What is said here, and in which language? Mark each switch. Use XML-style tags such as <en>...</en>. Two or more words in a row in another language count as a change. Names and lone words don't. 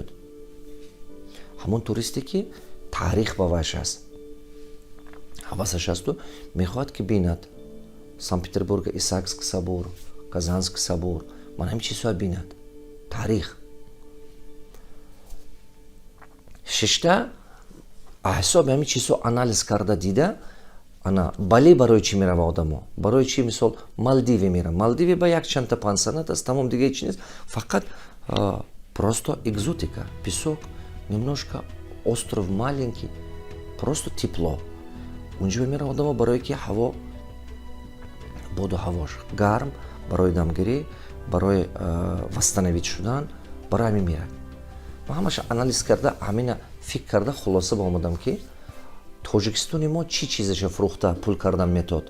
<tg>ҳамон туристе ки таърих ба вайш аст, ҳавасаш асту мехоҳад ки бинад Санкт-Петербурга Исаакский собор, Казанский собор, ман ҳамин чизҳоро бинад, таърих. Шишта ҳисоби ҳамин чизҳо анализ карда дида, бале барои чӣ мерава одамо? Барои чӣ мисол Малдиве мерам? Малдиве ба як чанда пансионат аст, тамом дига ҳеч нест, фақат</tg> <ru>просто экзотика, песок, немножко остров маленький, просто тепло.</ru> <tg>Унҷо мерава одамо барое ки ҳаво боду ҳавош гарм, барои дамгирӣ, барои вастанавид шудан, барои ҳамин мерад. Ман ҳамаша анализ карда, ҳамина фикр карда хулоса ба омадам ки Тоҷикистони мо чӣ чизаша фурӯхта пул кардан метод?</tg>